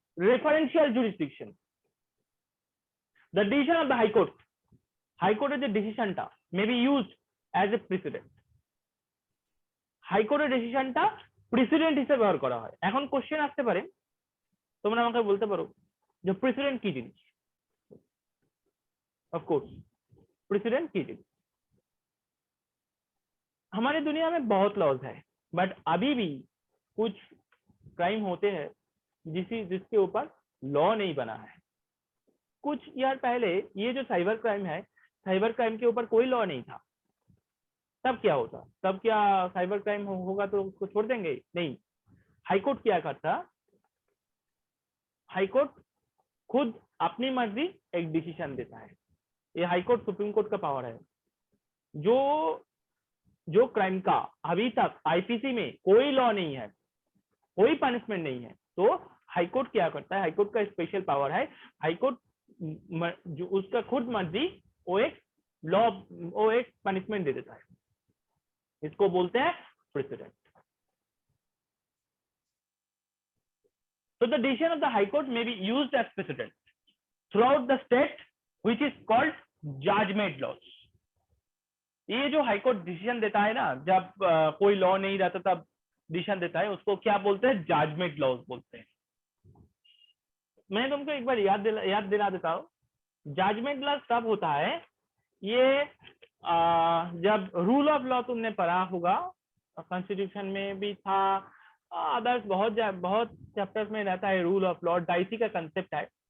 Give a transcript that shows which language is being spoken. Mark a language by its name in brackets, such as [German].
[English] Referential jurisdiction, the decision of the high court, high court যে ডিসিশনটা may be used as a president. [Bangla] হাইকোর্টের ডিসিশনটা president হিসেবে ব্যবহার করা হয়। এখন কোশ্চেন আসতে পারে, তোমরা আমাকে বলতে পারো যে प्रेसिडेंट की जिनिस? [English] of course president [Bangla] की जिनिस? [Hindi] हमारे दुनिया में बहुत लॉज है, बट अभी भी कुछ क्राइम होते हैं जिसके ऊपर लॉ नहीं बना है। कुछ ईयर पहले ये जो साइबर क्राइम है, साइबर क्राइम के ऊपर कोई लॉ नहीं था। तब क्या होता? तब क्या साइबर क्राइम होगा तो उसको छोड़ देंगे? नहीं। हाईकोर्ट क्या करता? हाईकोर्ट खुद अपनी मर्जी एक डिसीजन देता है। ये हाईकोर्ट सुप्रीम कोर्ट का पावर है। जो क्राइम का अभी तक आईपीसी में कोई लॉ नहीं है, कोई पनिशमेंट नहीं है, तो हाईकोर्ट क्या करता है? हाईकोर्ट का स्पेशल पावर है। हाईकोर्ट जो उसका खुद मर्जी वो एक लॉ, वो एक पनिशमेंट दे देता है। इसको बोलते हैं president. [English] So the decision of the High Court may be used as precedent throughout the state, which is called judgment laws. [Hindi] ये जो हाई कोर्ट डिसीजन देता है ना, जब कोई लॉ नहीं रहता तब डिसीजन देता है, उसको क्या बोलते हैं? जजमेंट लॉज बोलते हैं। मैं तुमको एक बार याद दिला देता हूँ। जजमेंट लॉज कब होता है? ये जब रूल ऑफ लॉ तुमने पढ़ा होगा, कॉन्स्टिट्यूशन में भी था, अदर्स बहुत चैप्टर्स में रहता है रूल ऑफ लॉ। डाइसी का कंसेप्ट है।